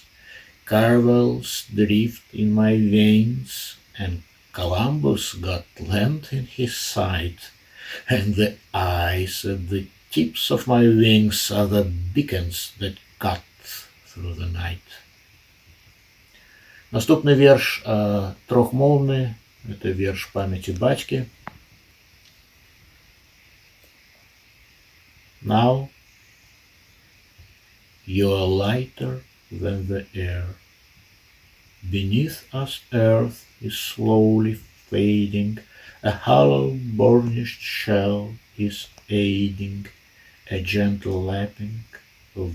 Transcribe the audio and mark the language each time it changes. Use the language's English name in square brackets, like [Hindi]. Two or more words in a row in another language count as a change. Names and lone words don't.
[English] Caravels drift in my veins, and Columbus got land in his side, and the eyes at the tips of my wings are the beacons that cut through the night. [Belarusian] Наступны верш трохмоўны, это верш памяці бацькі. [English] Now you are lighter than the air. Beneath us earth is slowly fading, a hollow burnished shell is aiding, a gentle lapping of